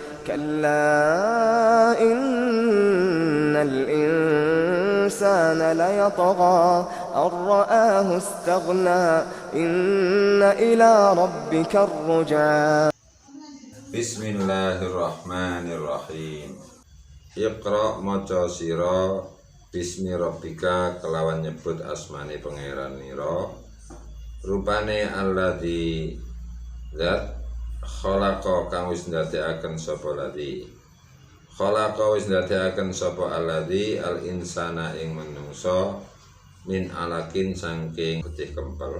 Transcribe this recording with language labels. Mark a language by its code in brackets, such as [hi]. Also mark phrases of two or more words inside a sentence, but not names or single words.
[ar] كلا إن الإنسان ليطغى أن رآه استغنى إن إلى ربك الرجعى بسم الله الرحمن الرحيم. [jv] Iqra maca sira [ar] بسم ربك [jv] kelawan nyebut asmane pangeran nira. Rupane alladzi zat khalaqa kang wis ndadekaken sapa [ar] الذي خلق [jv] wis ndadekaken sapa [ar] الذي الإنسان [jv] ing manungsa [ar] من علق [jv] saking getih kempel.